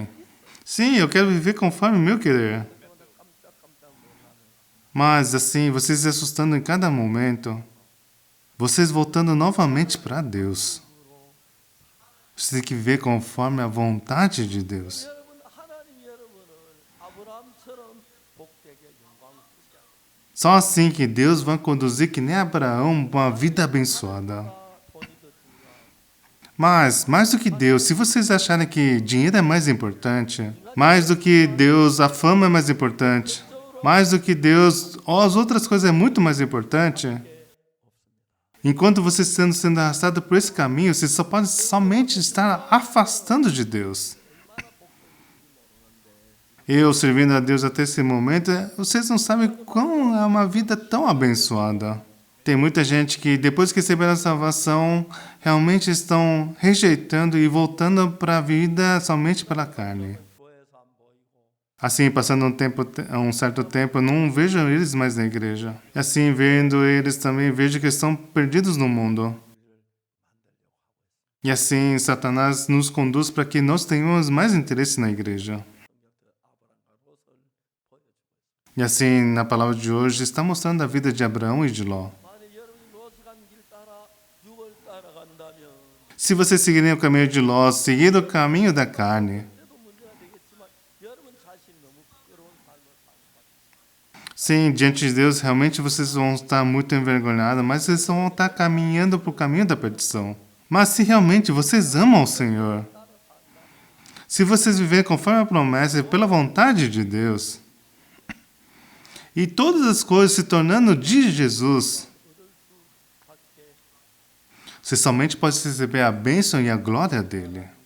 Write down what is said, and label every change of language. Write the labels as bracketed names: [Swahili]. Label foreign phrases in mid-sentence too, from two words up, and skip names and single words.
[Portuguese] Sim, eu quero viver conforme o meu querer. Mas assim, vocês se assustando em cada momento, vocês voltando novamente para Deus. Você tem que viver conforme a vontade de Deus. [Korean] 여러분 하나님 여러분을 아브라함처럼 복되게 영광스럽게 [Portuguese] Só assim que Deus vai conduzir que nem Abraão uma vida abençoada. [Korean] 돈이 더 중요하고 [Portuguese] Mas, mais do que Deus, se vocês acharem que dinheiro é mais importante, mais do que Deus, a fama é mais importante, mais do que Deus, as outras coisas é muito mais importante, enquanto vocês estão sendo arrastados por esse caminho, vocês só podem somente estar afastando de Deus. Eu servindo a Deus até esse momento, vocês não sabem como é uma vida tão abençoada. Tem muita gente que, depois que receberam a salvação, realmente estão rejeitando e voltando para a vida somente pela carne. [Korean] 교회에서 안 보이고 [Portuguese] Assim, passando um certo tempo, eu não vejo eles mais na igreja. E assim, vendo eles também, vejo que estão perdidos no mundo. E assim, Satanás nos conduz para que nós tenhamos mais interesse na igreja. E assim, na palavra de hoje, está mostrando a vida de Abraão e de Ló. [Korean] 만약 여러분이 롯이 간 길 따라 육을 따라간다면 [Portuguese] Se vocês seguirem o caminho de Ló, seguir o caminho da carne, [Korean] 그래도 문제가 되겠지만 여러분 자신이 너무 부끄러운 삶을 살고 [Portuguese] sim, diante de Deus, realmente vocês vão estar muito envergonhados, mas vocês vão estar caminhando para o caminho da perdição. Mas se realmente vocês amam o Senhor, se vocês viverem conforme a promessa e pela vontade de Deus, e todas as coisas se tornando de Jesus, Você somente pode receber a bênção e a glória dele.